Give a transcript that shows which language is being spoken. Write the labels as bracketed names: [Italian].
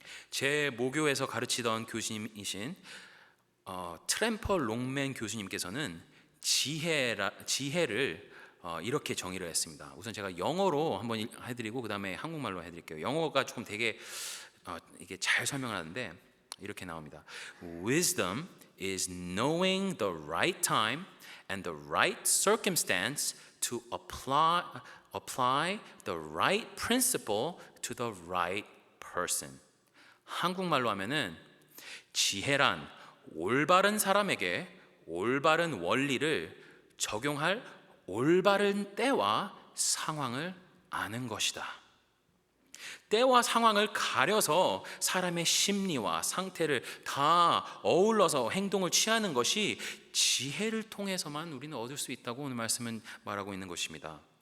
[Korean] 제 모교에서 가르치던 교수님이신 트램펄 롱맨 교수님께서는 지혜를 이렇게 정의를 했습니다. 우선 제가 영어로 한번 해드리고 그 다음에 한국말로 해드릴게요. 영어가 조금 되게 이게 잘 설명을 하는데 이렇게 나옵니다. [English] Wisdom is knowing the right time and the right circumstance to apply the right principle to the right person. [Korean] 한국말로 하면은 지혜란 올바른 사람에게 올바른 원리를 적용할 올바른 때와 상황을 아는 것이다. 때와 상황을 가려서 사람의 심리와 상태를 다 어울러서 행동을 취하는 것이 지혜를 통해서만 우리는 얻을 수 있다고 오늘 말씀은 말하고 있는 것입니다.